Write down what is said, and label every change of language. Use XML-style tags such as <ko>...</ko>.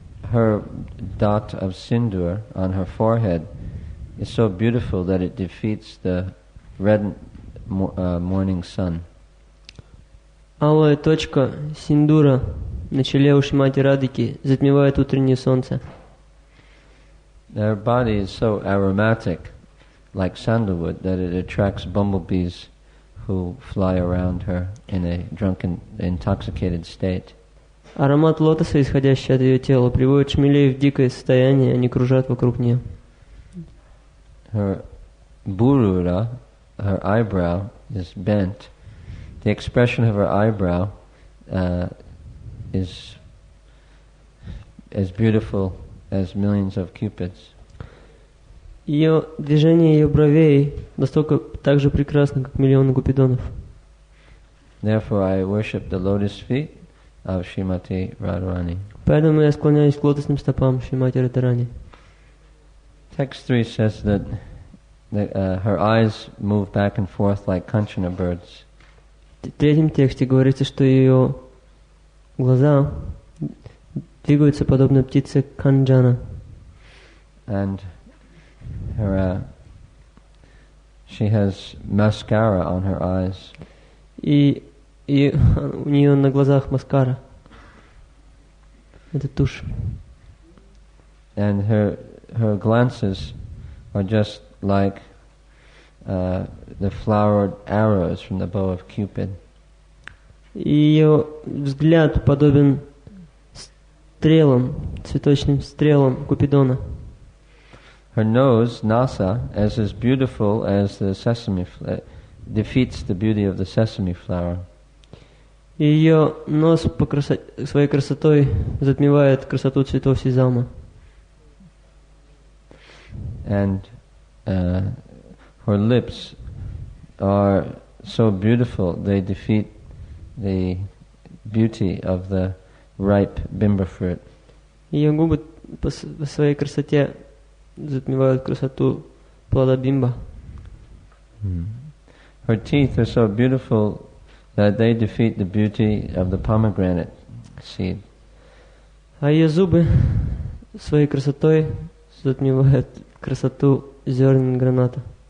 <en>Her dot of sindur on her forehead is so beautiful that it defeats the red morning sun.</en> <ru>Алая точка синдура на челе у Шримати Радхики затмевает утреннее солнце.</ru> <en>Her body is so aromatic, like sandalwood, that it attracts bumblebees who fly around her in a drunken, intoxicated state.</en> <ru>Аромат лотоса, исходящий от ее тела, приводит шмелей в дикое состояние, они кружат вокруг нее.</ru> <en>Her burura, her eyebrow, is bent. The expression of her eyebrow is as beautiful as millions of cupids.</en> <ru>Ее движение ее бровей настолько так же прекрасно, как миллионы купидонов.</ru> <en>Therefore, I worship the lotus feet of Srimati Radharani.</en> <ru>Поэтому я склоняюсь к лотосным стопам Шримати Радхарани.</ru> <en>Text 3 says that her eyes move back and forth like Kanchana birds.</en> <ru>В третьем тексте говорится, что ее глаза двигаются подобно птице Канджана.</ru> <en>And she has mascara on her eyes.</en> <ru>И у нее на глазах маскара. Это тушь.</ru> <en>And her glances are just like the flowered arrows from the bow of Cupid.</en> <ru>Ее взгляд подобен стрелам, цветочным стрелам Купидона.</ru> <en>Her nose, nasa, as beautiful as the sesame, defeats the beauty of the sesame flower.</en> <ru>Ее нос своей красотой затмевает красоту цветов сезама.</ru> <en>And her lips are so beautiful, they defeat the beauty of the ripe bimba fruit.</en> <ru>Ее губы по своей красоте затмевают красоту плода бимба.</ru> <en>Her teeth are so beautiful that they defeat the beauty of the pomegranate seed.</en> <ru>А ее зубы своей красотой затмевают красоту зерен граната.</ru>